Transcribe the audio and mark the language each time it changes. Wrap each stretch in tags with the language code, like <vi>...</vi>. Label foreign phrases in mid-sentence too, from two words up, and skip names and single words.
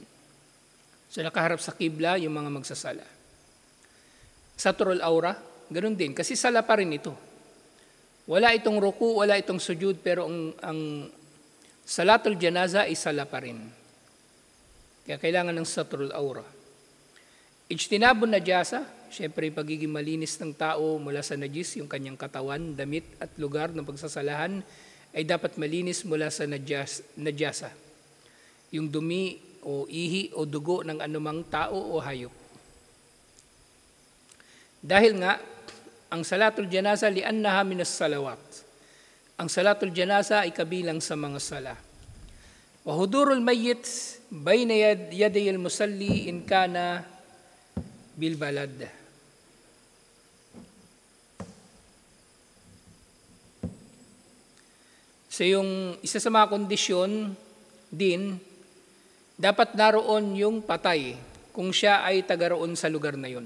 <tl>So nakaharap sa kibla yung mga magsasala.</tl> <ar>ستر العورة,</ar> <tl>ganun din, kasi sala pa rin ito. Wala itong ruku, wala itong sujud, pero ang</tl> <ar>صلاة الجنازة</ar> <tl>ay sala pa rin. Kaya kailangan ng</tl> <ar>ستر العورة. اجتناب النجاسة,</ar> <tl>syempre pagiging malinis ng tao mula sa najis, yung kanyang katawan, damit at lugar ng pagsasalahan ay dapat malinis mula sa najasa. Yung dumi o ihi o dugo ng anumang tao o hayop. Dahil nga, ang</tl> <ar>صلاة الجنازة لأنها من الصلوات.</ar> <tl>Ang</tl> <ar>صلاة الجنازة</ar> <tl>ay kabilang sa mga sala.</tl> <ar>وحضور الميت بين يدي المصلي إن كان بالبلد.</ar> <tl>So yung isa sa mga kondisyon din, dapat naroon yung patay kung siya ay taga-roon sa lugar na yun.</tl>